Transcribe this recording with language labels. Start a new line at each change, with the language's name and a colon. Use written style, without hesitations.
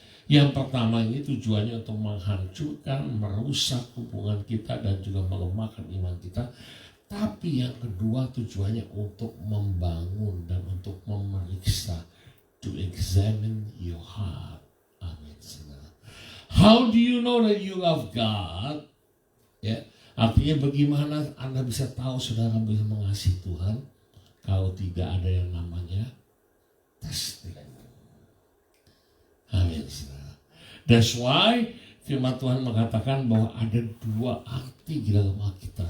Indonesian: Yang pertama ini tujuannya untuk menghancurkan, merusak hubungan kita dan juga melemahkan iman kita. Tapi yang kedua tujuannya untuk membangun dan untuk memeriksa,
English: to examine your heart.
Indonesian: Amin.
English: How do you know that you love God?
Indonesian: Ya, artinya bagaimana Anda bisa tahu saudara bisa mengasihi Tuhan kalau tidak ada yang namanya testing. Amin.
English: That's why
Indonesian: firman Tuhan mengatakan bahwa ada dua arti di dalam Alkitab.